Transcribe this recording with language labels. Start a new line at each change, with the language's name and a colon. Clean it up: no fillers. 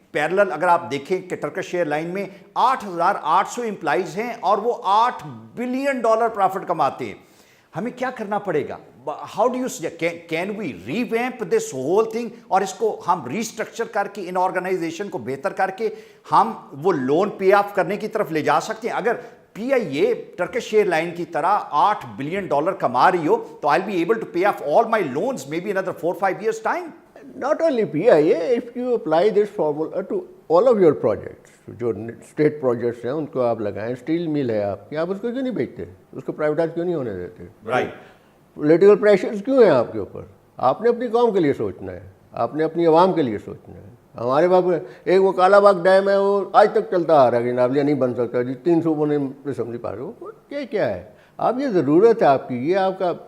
Urdu: Parallel اگر آپ دیکھیں کہ ٹرکش ایئر لائن میں 8,800 امپلائیز ہیں اور وہ $8 بلین پرافٹ کماتے ہیں. ہمیں کیا کرنا پڑے گا؟
English: how do you can we revamp this whole thing,
Urdu: اور اس کو ہم ریسٹرکچر کر کے ان آرگنائزیشن کو بہتر کر کے ہم وہ لون پے آف کرنے کی طرف لے جا سکتے ہیں. اگر PIA ٹرکش ایئر لائن کی طرح $8 بلین کما رہی ہو تو
English: I'll be able to pay off all my loans maybe another 4-5 years time. Not only PIA, if you apply this formula to all of your projects,
Urdu: جو state projects ہیں ان کو آپ لگائیں. اسٹیل مل ہے آپ کی, آپ اس کو کیوں نہیں بیچتے, اس کو پرائیویٹائز کیوں نہیں ہونے دیتے؟
English: Right.
Urdu: پولیٹیکل پریشرز کیوں ہیں آپ کے اوپر؟ آپ نے اپنی قوم کے لیے سوچنا ہے, آپ نے اپنی عوام کے لیے سوچنا ہے. ہمارے پاس ایک وہ کالا باغ ڈیم ہے, وہ آج تک چلتا آ رہا ہے کہ ناولیا نہیں بن سکتا جی, 3 صوبوں نے اسمبلی پاس, وہ کیا ہے؟ آپ یہ ضرورت ہے آپ کی, یہ آپ کا.